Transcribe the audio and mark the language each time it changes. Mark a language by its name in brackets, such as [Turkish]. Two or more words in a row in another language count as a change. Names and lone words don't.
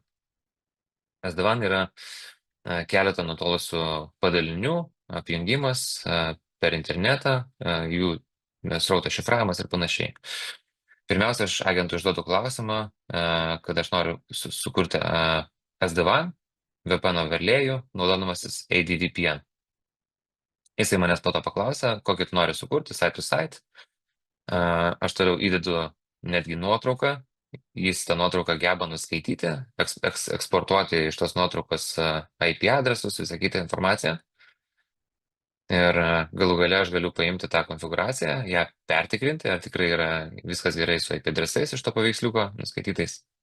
[Lithuanian] SD-WAN yra keletą nutolusių padalinių apjungimas per internetą, jų srauto šifravimas ir panašiai. Pirmiausia, aš agentui užduodu klausimą, kad aš noriu sukurti SD-WAN, VPN overlayų, naudodamasis ADVPN. Jisai manęs po to paklausia, kokį tu nori sukurti, [English] site to site. [Lithuanian] Aš toliau įdedu netgi nuotrauką, jis tą nuotrauką geba nuskaityti, eksportuoti iš tos nuotraukos IP adresus, visą kitą informaciją. Ir galų gale aš galiu paimti tą konfiguraciją, ją pertikrinti, ar tikrai yra viskas gerai su IP adresais iš to paveiksliuko nuskaitytais.